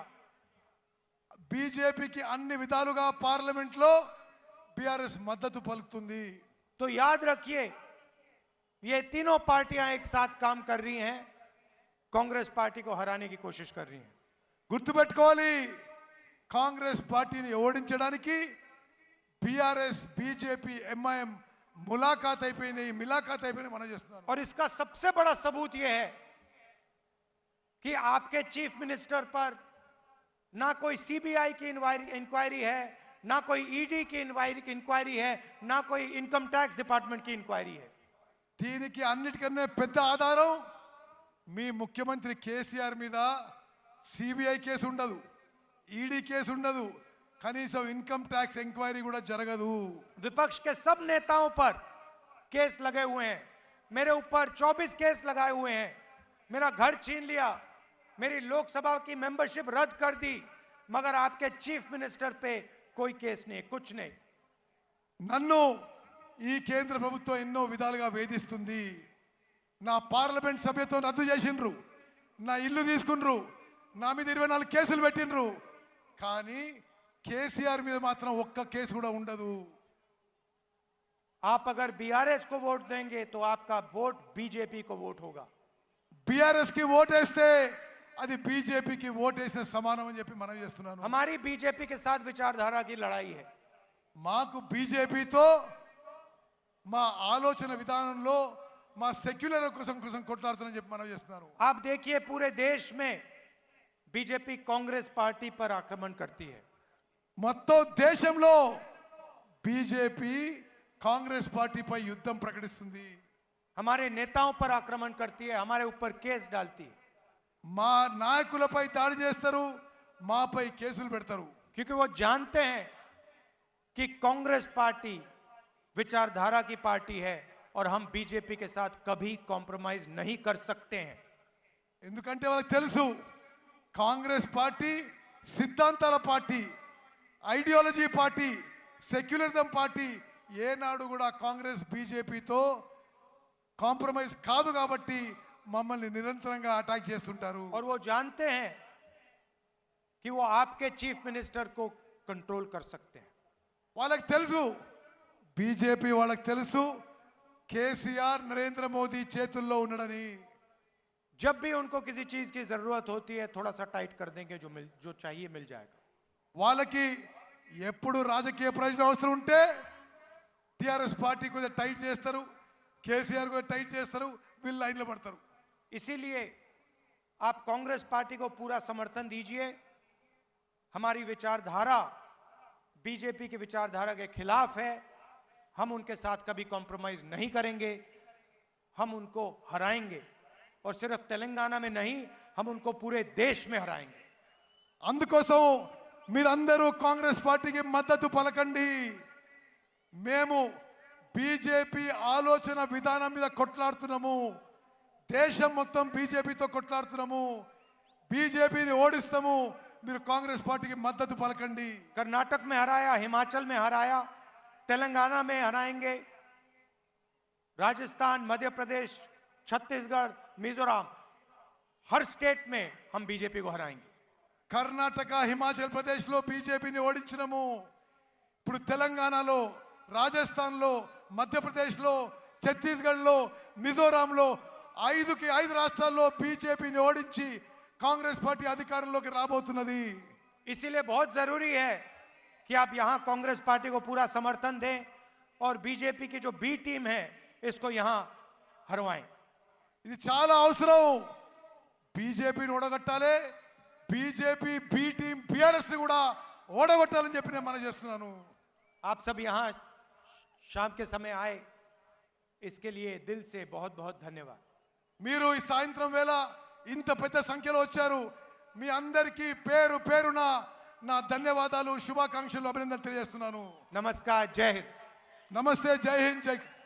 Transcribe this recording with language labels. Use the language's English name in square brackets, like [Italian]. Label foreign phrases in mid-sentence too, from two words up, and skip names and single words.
[Telugu] బీజేపీకి అన్ని విధాలుగా పార్లమెంట్ లో బీఆర్ఎస్ మద్దతు పలుకుతుంది. [Hindi] तो याद रखिए, ये तीनों पार्टियां एक साथ काम कर रही हैं, कांग्रेस पार्टी को हराने की कोशिश कर रही हैं. [Telugu] గుర్తుపెట్టుకోవాలి, కాంగ్రెస్ పార్టీని ఓడించడానికి బీఆర్ఎస్ బీజేపీ ఎంఐఎం ములాఖాత్ అయిపోయినాయి, మిలాఖాత్ అయిపోయినాయి మనం చేస్తున్నాం. [Hindi] और इसका सबसे बड़ा सबूत यह है कि आपके [English] chief minister [Hindi] पर ना कोई सीबीआई की इंक्वायरी है, ना कोई ईडी की इंक्वायरी है, ना कोई [English] income tax department [Hindi] की इंक्वायरी है. [Telugu] దీనికి అన్నిటికన్నా పెద్ద ఆధారం మీ ముఖ్యమంత్రి కేసీఆర్ మీద సిబిఐ కేసు ఉండదు, ఈడీ కేసు ఉండదు, కనీసం [English] income tax enquiry [Telugu] కూడా జరగదు. [Hindi] विपक्ष के सब नेताओं पर केस लगे हुए हैं. मेरे ऊपर 24 केस लगाए हुए हैं. मेरा घर छीन लिया, मेरी लोकसभा की मेंबरशिप रद्द कर दी, मगर आपके [English] chief minister [Hindi] पे कोई केस नहीं, कुछ नहीं. [Telugu] నన్ను ఈ కేంద్ర ప్రభుత్వం ఎన్నో విధాలుగా వేధిస్తుంది. నా పార్లమెంట్ సభ్యత్వం రద్దు చేసిండ్రు, నా ఇల్లు తీసుకుండ్రు, నా మీద 24 కేసులు పెట్టిండ్రు, కానీ కేసీఆర్ మీద మాత్రం ఒక్క కేసు కూడా ఉండదు. [Hindi] आप अगर बीआरएस को वोट देंगे तो आपका वोट बीजेपी को वोट होगा. [Telugu] బీఆర్ఎస్ కి ఓటేస్తే అది బీజేపీకి ఓటేసిన సమానం అని చెప్పి మనం చేస్తున్నాను. [Hindi] हमारी बीजेपी के साथ विचारधारा की लड़ाई है. [Telugu] మాకు బీజేపీతో మా ఆలోచన విధానంలో మా సెక్యులర్ కోసం కొట్లాడుతున్నామని చెప్పి మనం చేస్తున్నాను. [Hindi] आप देखिए, पूरे देश में बीजेपी कांग्रेस पार्टी पर आक्रमण करती है. [Telugu] మొత్తం దేశంలో బీజేపీ కాంగ్రెస్ పార్టీపై యుద్ధం ప్రకటిస్తుంది. [Hindi] हमारे नेताओं पर आक्रमण करती है, हमारे ऊपर केस डालती है, [Telugu] మా నాయకులపై దాడి చేస్తారు, మాపై కేసులు పెడతారు. [Hindi] क्योंकि वो जानते हैं कि कांग्रेस पार्टी विचारधारा की पार्टी है और हम बीजेपी के साथ कभी कॉम्प्रोमाइज नहीं कर सकते हैं. [Telugu] ఎందుకంటే వాళ్ళకి తెలుసు కాంగ్రెస్ పార్టీ సిద్ధాంతాల పార్టీ, [English] ideology party, secularism party. [Telugu] ఏనాడు కూడా కాంగ్రెస్ బీజేపీతో కాంప్రమైజ్ కాదు కాబట్టి మమ్మల్ని నిరంతరంగా అటాక్ చేస్తుంటారు. [Hindi] और वो जानते हैं कि वो आपके [English] chief minister [Hindi] को कंट्रोल कर सकते हैं. [Telugu] వాళ్ళకి తెలుసు, బీజేపీ వాళ్ళకి తెలుసు కేసీఆర్ నరేంద్ర మోదీ చేతుల్లో ఉన్నాడని. [Hindi] जब भी उनको किसी चीज की जरूरत होती है थोड़ा सा टाइट कर देंगे, जो चाहिए मिल जाएगा. [Telugu] వాళ్ళకి ఎప్పుడు రాజకీయ ప్రయోజనం అవసరం ఉంటే టిఆర్ఎస్ పార్టీ కొద్దిగా టైట్ చేస్తారు, కేసీఆర్ కొద్దిగా టైట్ చేస్తారు, వీళ్ళు లైన్లో పడతారు. [Hindi] इसीलिए आप कांग्रेस पार्टी को पूरा समर्थन दीजिए. हमारी विचारधारा बीजेपी की विचारधारा के खिलाफ है. हम उनके साथ कभी कॉम्प्रोमाइज नहीं करेंगे. हम उनको हराएंगे और सिर्फ तेलंगाना में नहीं, हम उनको पूरे देश में हराएंगे. [Telugu] అందుకోసం మీరందరూ కాంగ్రెస్ పార్టీకి మద్దతు పలకండి. మేము బీజేపీ ఆలోచన విధానం మీద కొట్లాడుతున్నాము, దేశం మొత్తం బీజేపీతో కొట్లాడుతున్నాము, బీజేపీని ఓడిస్తాము. మీరు కాంగ్రెస్ పార్టీకి మద్దతు పలకండి. [Hindi] कर्नाटक में हराया, हिमाचल में हराया, तेलंगाना में हराएंगे, राजस्थान, मध्य प्रदेश, छत्तीसगढ़, मिजोरम, हर स्टेट में हम बीजेपी को हराएंगे. [Telugu] కర్ణాటక, హిమాచల్ ప్రదేశ్లో బీజేపీని ఓడించినము. ఇప్పుడు తెలంగాణలో, రాజస్థాన్లో, మధ్యప్రదేశ్లో, ఛత్తీస్గఢ్లో, మిజోరాంలో 5 రాష్ట్రాల్లో బీజేపీని ఓడించి కాంగ్రెస్ పార్టీ అధికారంలోకి రాబోతున్నది. [Hindi] इसीलिए बहुत जरूरी है कि आप यहां कांग्रेस पार्टी को पूरा समर्थन दें और बीजेपी की जो [English] B team [Hindi] है इसको यहां हरवाएं. [Telugu] ఇది చాలా అవసరం. బీజేపీని ఓడగొట్టాలి, బీజేపీ [English] B team [Telugu] బీఆర్ఎస్ ని కూడా ఓడగొట్టాలని చెప్పి నేను మనం చేస్తున్నాను. [Hindi] आप सब यहां शाम के समय आए, इसके लिए दिल से बहुत बहुत धन्यवाद. [Telugu] మీరు ఈ సాయంత్రం వేళ ఇంత పెద్ద సంఖ్యలో వచ్చారు. మీ అందరికీ పేరు పేరున నా ధన్యవాదాలు, శుభాకాంక్షలు, అభినందనలు తెలియజేస్తున్నాను. [Hindi] नमस्कार, जय हिंद. [Telugu] నమస్తే, జై హింద్, జై.